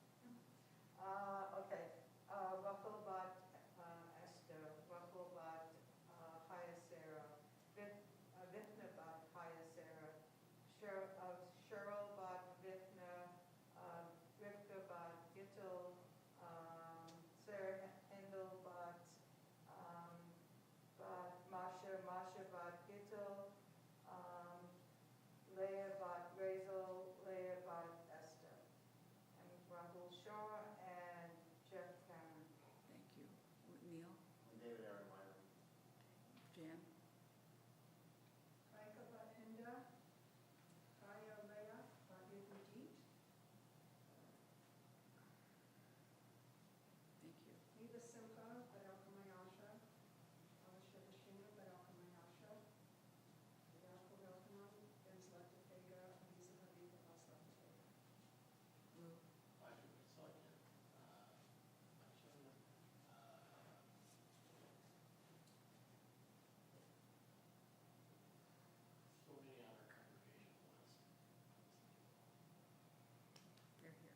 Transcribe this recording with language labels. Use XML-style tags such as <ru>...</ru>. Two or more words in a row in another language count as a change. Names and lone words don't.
<en>Okay, Rachel bat Esther, Rachel bat Chaya Sarah, Vithna bat Chaya Sarah, Cheryl bat Vithna, Rivka bat Gittel, Sarah Hendel bat Masha, Masha bat Gittel, Leah bat Razel, Leah bat Esther. And Rahul Shah and Jeff Cameron. Thank you. Neil? David Aaron Meyer. Jan? Kaika bat Hinda, Kaya Leah bat Yehudit, Thank you. Neva Simcha bat Elkamayasha, Alisha Bashina bat Elkamayasha, Yaakov Elkaman, Ben Zlatafega, Lisa Haviva bat Zlatafega. Lou? They're here.</en>